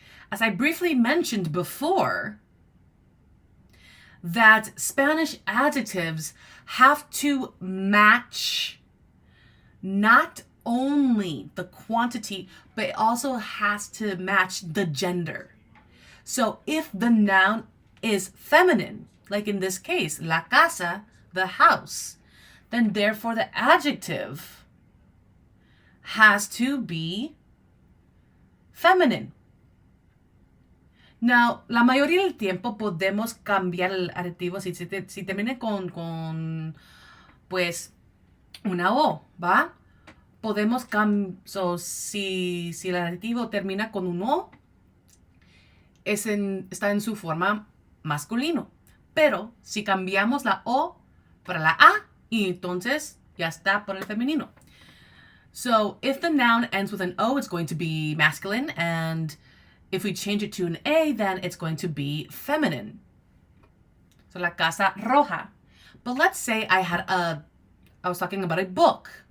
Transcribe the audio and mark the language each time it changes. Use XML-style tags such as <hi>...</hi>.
<en>As I briefly mentioned before, that Spanish adjectives have to match not only the quantity, but it also has to match the gender. So if the noun is feminine, like in this case, la casa, the house, then therefore the adjective has to be feminine.</en> <es>Now, la mayoría del tiempo podemos cambiar el adjetivo si termina con pues, una O, ¿va? Podemos si el adjetivo termina con un O, está en su forma masculino. Pero si cambiamos la O para la A, y entonces ya está por el femenino.</es> <en>So if the noun ends with an O, it's going to be masculine, and if we change it to an A, then it's going to be feminine. So</en> <es>la casa roja.</es> <en>But let's say I was talking about a book.</en>